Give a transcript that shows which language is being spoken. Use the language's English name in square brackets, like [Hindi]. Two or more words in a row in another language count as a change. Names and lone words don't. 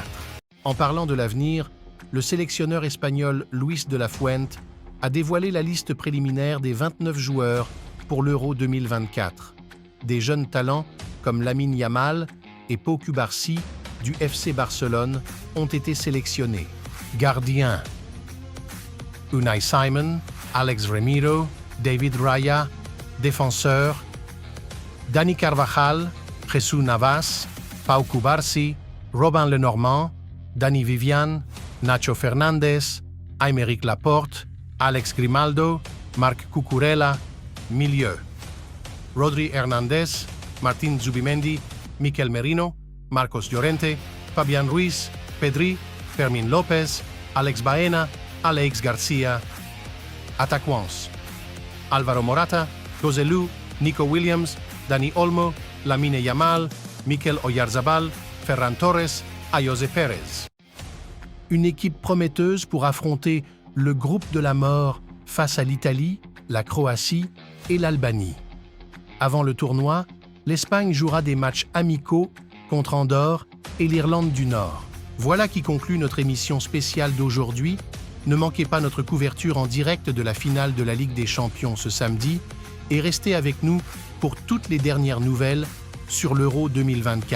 [French] En parlant de l'avenir, le sélectionneur espagnol Luis de la Fuente a dévoilé la liste préliminaire des 29 joueurs pour l'Euro 2024. Des jeunes talents comme Lamine Yamal et Pau Cubarsí du FC Barcelone ont été sélectionnés. Gardiens: Unai Simon, Alex Remiro, David Raya. Défenseurs: Dani Carvajal, Jesús Navas, Pau Cubarsí, Robin Lenormand, Dani Vivian, Nacho Fernandes, Aymeric Laporte, Alex Grimaldo, Marc Cucurella. Milieu: Rodri Hernández, Martín Zubimendi, Mikel Merino, Marcos Llorente, Fabián Ruiz, Pedri, Fermín López, Alex Baena, Alex Garcia. Attaquants: Álvaro Morata, Joselu, Nico Williams, Dani Olmo, Lamine Yamal, Mikel Oyarzabal, Ferran Torres, Ayoze Pérez. Une équipe prometteuse pour affronter le groupe de la mort face à l'Italie, la Croatie et l'Albanie. Avant le tournoi, l'Espagne jouera des matchs amicaux contre Andorre et l'Irlande du Nord. Voilà qui conclut notre émission spéciale d'aujourd'hui. Ne manquez pas notre couverture en direct de la finale de la Ligue des Champions ce samedi et restez avec nous pour toutes les dernières nouvelles sur l'Euro 2024.